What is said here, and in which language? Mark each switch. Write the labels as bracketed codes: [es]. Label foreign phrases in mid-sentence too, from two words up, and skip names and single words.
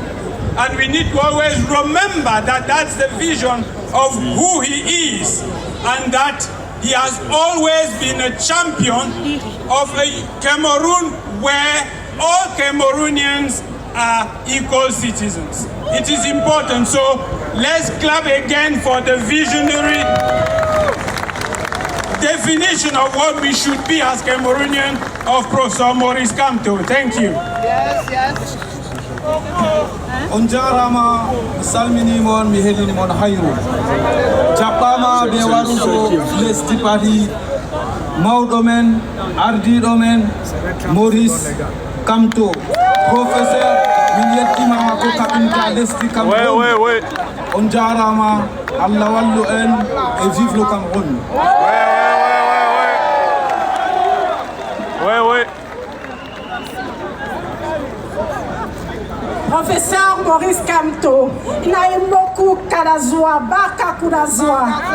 [en] And we need to always remember that that's the vision of who he is, and that he has always been a champion of a Cameroon where all Cameroonians are equal citizens. It is important, so let's clap again for the visionary definition of what we should be as Cameroonian of Professor Maurice Kamto. Thank you. Yes. [ff] Onjarama salmini mon mi helini mon hayru jaɓɓama ɓe waɗuɗo lesdi mawɗo men ardiɗo men Maurice Kamto professeur min yettima ko kaɓinta lesdi Cameroun on jarama Allah wallu en [fr] et vive le Cameroun. [ff] Professeur Maurice Kamto, Inaimoku Kadazwa, Baka Kudazwa.